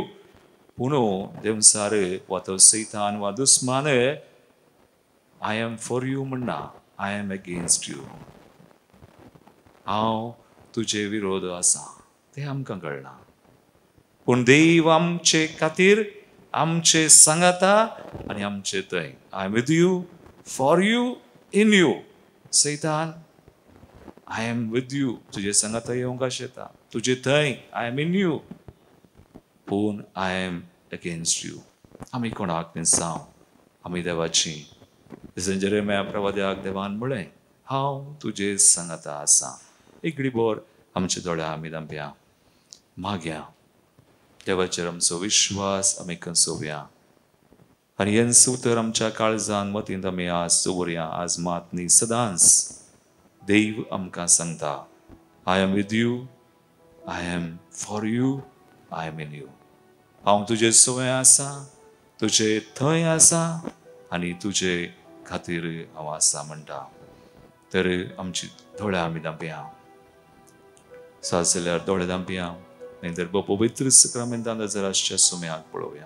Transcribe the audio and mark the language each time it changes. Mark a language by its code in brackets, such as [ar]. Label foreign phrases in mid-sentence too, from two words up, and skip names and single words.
[kok] पूण देवसार वा तो सैतान वा दुस्मान [en] I am for you [kok] म्हणना. [en] I am against you. [kok] हांव तुजे विरोध आसा तें आमकां कळना. पूण देव आमचे खातीर आमचे सांगाता आनी आमचे थंय. [en] I am with you, for you, in you. सैतान I am with you [kok] तुजे सांगाता येवंक आशेता. तुजे थंय [en] I am in you. पूण I am against you. [kok] आमी कोणाक मिसांव आमी देवाची. जेरेमिया प्रवाद्याक देवान म्हळें हांव तुजे सांगाता आसा. एक घडीभर आमच्या दोळ्या आमी धांपया, मागया देवाचेर आमचो विश्वास आमी कसोवया आनी हें उतर आमच्या काळजान मतींत आमी आज दवरया. आज मात न्ही सदांच देव आमकां सांगता [en] I am with you, I am for you, I am in you. [kok] हांव तुजे सवय आसा, तुजे थंय आसा आनी तुजे खातीर हांव आसा म्हणटा. तर आमची दोळ्या आमी धांपया. सासल्यार दोळे धांपया नाहीतर बो पवित्र सक्रामेंतान जराशे सुम्याक पळोवया.